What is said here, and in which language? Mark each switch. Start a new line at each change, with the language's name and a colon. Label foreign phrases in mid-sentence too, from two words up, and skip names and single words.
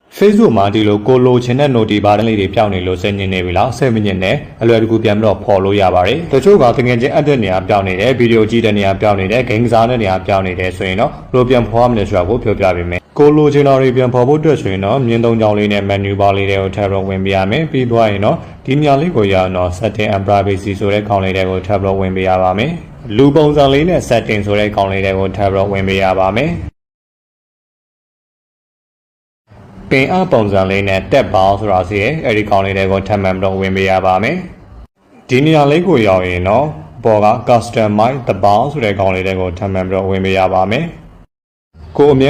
Burmese: Facebook မှာဒီလိုကိုလိုချင်တဲ့ notification ဘာလေးတွေပြောင်းနေလို့စိတ်ညစ်နေပြီလား7မိနစ်နဲ့အလွယ်တကူပြန်ပြီးတော့ဖော်လို့ရပါတယ်တချို့ကတကယ်ချင်း edit နေရာပြောင်းနေတယ်ဗီဒီယိုကြည့်တဲ့နေရာပြောင်းနေတယ် game ကစားတဲ့နေရာပြောင်းနေတယ်ဆိုရင်တော့ဘယ်လိုပြန်ဖော်ရမလဲဆိုတာကိုပြောပြပေးမယ်ကိုလိုချင်တာတွေပြန်ဖော်ဖို့အတွက်ဆိုရင်တော့မြင်းသုံးချောင်းလေးနဲ့
English: menu bar
Burmese: လေးတွေကိုထပ်ပြီးဝင်ပေးရမယ်ပြီးသွားရင်တော့ဒီနေရာလေးကိုရအောင်တော့
English: setting and privacy
Burmese: ဆိုတဲ့ခေါင်းလေးတွေကိုထပ်ပြီးဝင်ပေးရပါမယ်လူပုံစံလေးနဲ့ setting ဆိုတဲ့ခေါင်းလေးတွေကိုထပ်ပြီးဝင်ပေးရပါမယ် ပင်အပုံစံလေးနဲ့တက်ပေါင်းဆိုတာစီရဲ့အဲဒီကောင်းလေးတွေကိုထပ်မံပြီးတော့ဝင်ပေးရပါမယ်ဒီနေရာလေးကိုရောက်ရင်တော့ပေါ်က customize တပေါင်းဆိုတဲ့ကောင်းလေးတွေကိုထပ်မံပြီးတော့ဝင်ပေးရပါမယ်ကိုအမြဲ